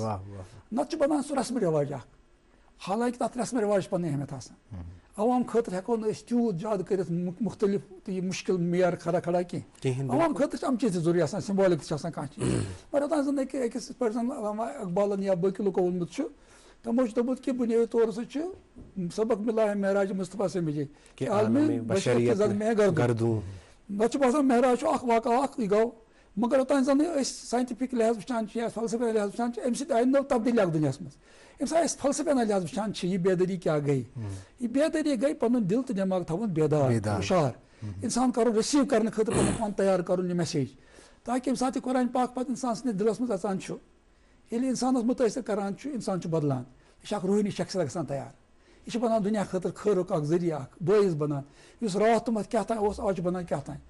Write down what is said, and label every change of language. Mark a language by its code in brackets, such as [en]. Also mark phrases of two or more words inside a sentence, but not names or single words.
[ks] نتہٕ چھُ بنان سُہ رسمہٕ رٮ۪واج اکھ حالانکہِ تتھ رسمہٕ رٮ۪واج چھِ پنٕنۍ اہمیت آسان. عوام خٲطرٕ ہٮ۪کو نہٕ أسۍ تیوٗت زیادٕ کٔرِتھ مُختٔلِف تہٕ یہِ مُشکِل معیار کھڑا کینٛہہ. عوام خٲطرٕ چھِ یِم چیٖز تہِ ضروٗری آسان سِمبولِک تہِ چھِ آسان کانٛہہ چیٖز مگر یوٚتانۍ زن أکِس پٲٹھۍ زن علامہ اقبالن یا باقٕے لُکو ووٚنمُت چھُ تِمو چھُ دوٚپمُت کہِ بُنیٲدی طور سُہ چھُ [ur] سبق مِلا ہے معراج مصطفیٰ سے مجھے [ks] نتہٕ چھُ باسان معراج چھُ اکھ واقعہ اکھ یہِ گوٚو مگر یوٚتانۍ زن أسۍ ساینٹِفِک لحاظ وٕچھان چھِ یا فلسفی لحاظ وٕچھان چھِ اَمہِ سۭتۍ آیہِ نٔو تبدیٖلی اکھ دُنیاہس منٛز. ییٚمہِ ساتہٕ أسۍ فلسفی لحاظ وٕچھان چھِ یہِ بیدٲری کیٛاہ گٔے یہِ بیدٲری گٔے پنُن دِل تہٕ دٮ۪ماغ تھاوُن بیدار ہُشار اِنسان کرُن رٔسیٖو کرنہٕ خٲطرٕ پنُن پان تیار کرُن یہِ میسیج تاکہِ ییٚمہِ ساتہٕ یہِ قرآنہِ پاک پتہٕ اِنسان سٕنٛدِس دِلس منٛز اژان چھُ ییٚلہِ اِنسانس مُتٲثر کران چھُ اِنسان چھُ بدلان یہِ چھُ اکھ روحٲنی شخصیت گژھان تیار یہِ چھُ بنان دُنیا خٲطرٕ خٲرُک اکھ ذٔریعہٕ اکھ بٲعث بنان یُس راتھ تِمن کیٛاہ تام اوس آز چھُ بنان کیٛاہ تام.